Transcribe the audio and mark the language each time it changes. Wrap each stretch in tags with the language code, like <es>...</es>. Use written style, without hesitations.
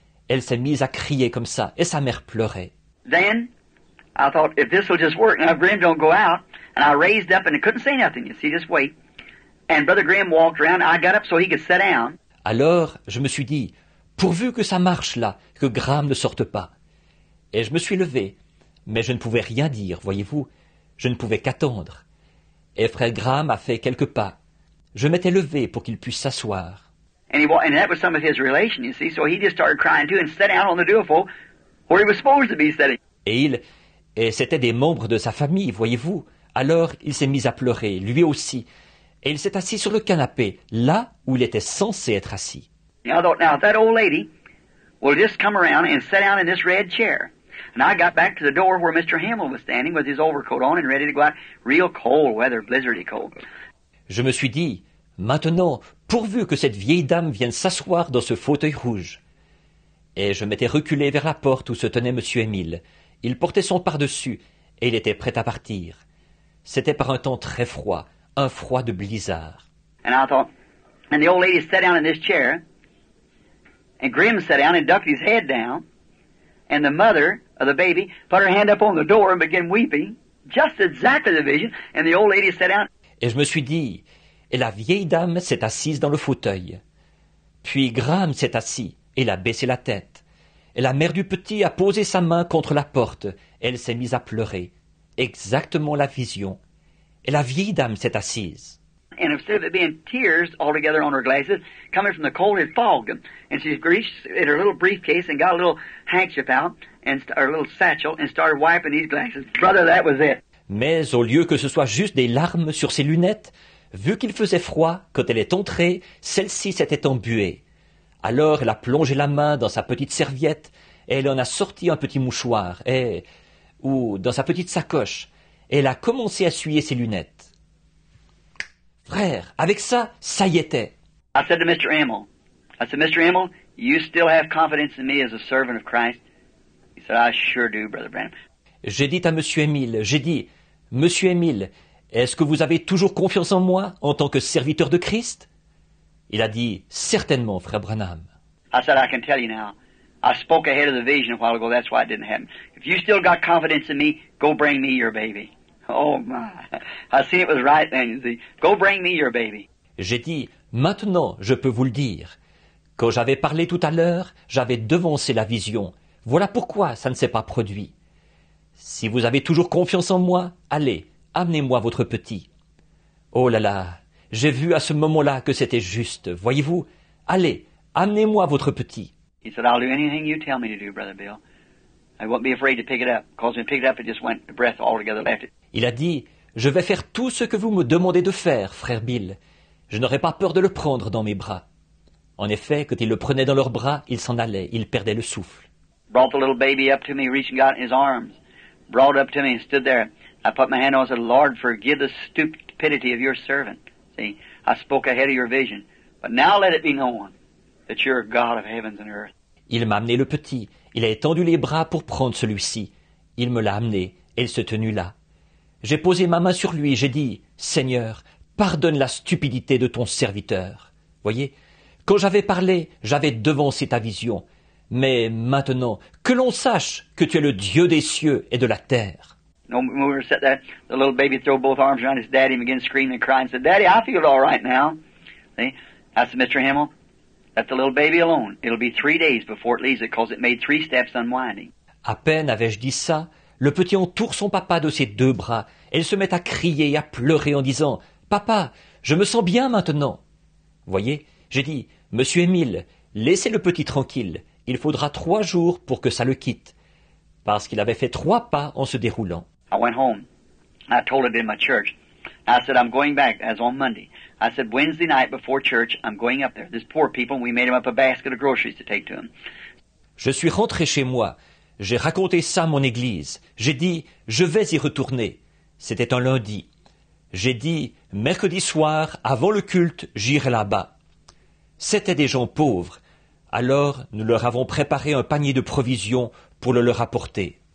<fr>Elle s'est mise à crier comme ça, et sa mère pleurait.</fr> <en>Then, I thought, if this will just work, now if Graham don't go out, and I raised up and I couldn't say nothing, you see, just wait. And Brother Graham walked around, I got up so he could sit down.</en> <fr>Alors, je me suis dit, pourvu que ça marche là, que Graham ne sorte pas. Et je me suis levé, mais je ne pouvais rien dire, voyez-vous, je ne pouvais qu'attendre. Et Frère Graham a fait quelques pas. Je m'étais levé pour qu'il puisse s'asseoir.</fr> <en>And that was some of his relation, you see, so he just started crying too and sat down on the duophone where he was supposed to be sitting.</en> <fr>Et c'était des membres de sa famille, voyez-vous. Alors il s'est mis à pleurer, lui aussi. Et il s'est assis sur le canapé, là où il était censé être assis.</fr> <en>And I thought, now if that old lady will just come around and sit down in this red chair. And I got back to the door where Mr. Hamill was standing with his overcoat on and ready to go out. Real cold weather, blizzardy cold.</en> <fr>Je me suis dit, maintenant, pourvu que cette vieille dame vienne s'asseoir dans ce fauteuil rouge. Et je m'étais reculé vers la porte où se tenait M. Émile. Il portait son pardessus, et il était prêt à partir. C'était par un temps très froid, un froid de blizzard.</fr> <en>And I thought, and the old lady sat down in this chair, and Grimm sat down and ducked his head down, and the mother of the baby put her hand up on the door and began weeping, just exactly the vision, and the old lady sat down.</en> <fr>Et je me suis dit, et la vieille dame s'est assise dans le fauteuil. Puis Graham s'est assis, et il a baissé la tête. Et la mère du petit a posé sa main contre la porte, et elle s'est mise à pleurer. Exactement la vision. Et la vieille dame s'est assise.</fr> <en>And instead of it being tears altogether on her glasses, coming from the cold, it fogged them. And she reached in her little briefcase and got a little handkerchief out, and her little satchel, and started wiping these glasses. Brother, that was it.</en> <fr>Mais au lieu que ce soit juste des larmes sur ses lunettes, vu qu'il faisait froid, quand elle est entrée, celle-ci s'était embuée. Alors elle a plongé la main dans sa petite serviette, et elle en a sorti un petit mouchoir, ou dans sa petite sacoche, et elle a commencé à essuyer ses lunettes. Frère, avec ça, ça y était.</fr> <en>I said to Mr. Emil, Mr. Emil, you still have confidence in me as a servant of Christ? He said, I sure do, Brother Branham.</en> <fr>J'ai dit à Monsieur Émile, Monsieur Émile, Est-ce que vous avez toujours confiance en moi en tant que serviteur de Christ? Il a dit, certainement, frère Branham.</fr> <en>I said, I can tell you now. I spoke ahead of the vision a while ago. That's why it didn't happen. If you still got confidence in me, go bring me your baby. Oh my. I seen it was right then, you see. Go bring me your baby.</en> <fr>J'ai dit, maintenant, je peux vous le dire. Quand j'avais parlé tout à l'heure, j'avais devancé la vision. Voilà pourquoi ça ne s'est pas produit. Si vous avez toujours confiance en moi, allez, amenez-moi votre petit. Oh là là, j'ai vu à ce moment-là que c'était juste. Voyez-vous, allez, amenez-moi votre petit.</fr> <en>He said, I'll do anything you tell me to do, Brother Bill. I won't be afraid to pick it up. Because when I picked it up, it just went, the breath altogether left it.</en> <fr>Il a dit, je vais faire tout ce que vous me demandez de faire, frère Bill. Je n'aurai pas peur de le prendre dans mes bras. En effet, quand ils le prenaient dans leurs bras, il s'en allait, il perdait le souffle.</fr> <en>Brought the little baby up to me, reached and got in his arms. Brought it up to me and stood there. I put my hand on it and said, Lord, forgive the stupidity of your servant. See, I spoke ahead of your vision. But now let it be known that you're a God of heavens and earth.</en> <fr>Il m'a amené le petit. Il a étendu les bras pour prendre celui-ci. Il me l'a amené, et il se tenut là. J'ai posé ma main sur lui, j'ai dit, Seigneur, pardonne la stupidité de ton serviteur. Voyez, quand j'avais parlé, j'avais devancé ta vision. Mais maintenant, que l'on sache que tu es le Dieu des cieux et de la terre.</fr> <en>No, when we were sitting there, the little baby threw both arms around his daddy and began screaming and crying and said, Daddy, I feel all right now. See? I said, Mr. Himmel, let the little baby alone. It'll be 3 days before it leaves it because it made 3 steps unwinding.</en> <fr>À peine avais-je dit ça, le petit entoure son papa de ses 2 bras et il se met à crier et à pleurer en disant « Papa, je me sens bien maintenant !» Voyez, j'ai dit « Monsieur Émile, laissez le petit tranquille, il faudra 3 jours pour que ça le quitte. » Parce qu'il avait fait 3 pas en se déroulant.</fr> <en>I went home. I told it in my church. I said, I'm going back as on Monday. I said, Wednesday night before church, I'm going up there. There's poor people, and we made them up a basket of groceries to take to them.</en> <fr>Je suis rentré chez moi. J'ai raconté ça à mon église. J'ai dit, je vais y retourner. C'était un lundi. J'ai dit, mercredi soir, avant le culte, j'irai là-bas. C'étaient des gens pauvres. Alors, nous leur avons préparé un panier de provisions pour le leur apporter.</fr>